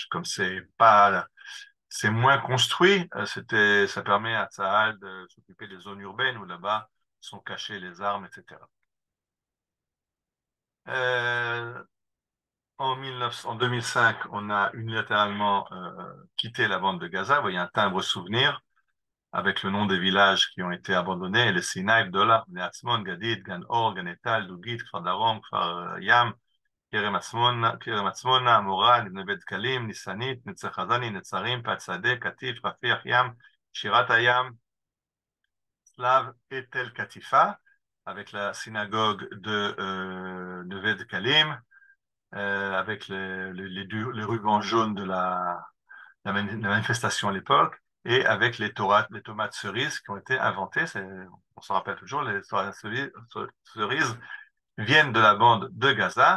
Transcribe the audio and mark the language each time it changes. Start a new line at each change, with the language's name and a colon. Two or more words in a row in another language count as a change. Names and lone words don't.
French: Comme c'est moins construit, ça permet à Tsahal de s'occuper des zones urbaines où là-bas sont cachées les armes, etc. Euh, en 2005, on a unilatéralement quitté la bande de Gaza. Vous voyez un timbre souvenir avec le nom des villages qui ont été abandonnés, les Sinaï, Dola, Bnei Atzmon, Gadid, Gan Or, Gan Etal, Dougit, Kfar Darom, Kfar Yam, כרם עצמונה, עמורה, נווה דקלים, ניסנית, נצר חזני, נצרים, פת שדה, קטיף, רפיח ים, שירת הים, צלב et tel Katifa, avec la synagogue de Neve Dekalim, avec les rubans jaunes de la manifestation à l'époque, et avec les tomates cerises qui ont été inventées. On se rappelle toujours, les tomates cerises viennent de la bande de Gaza.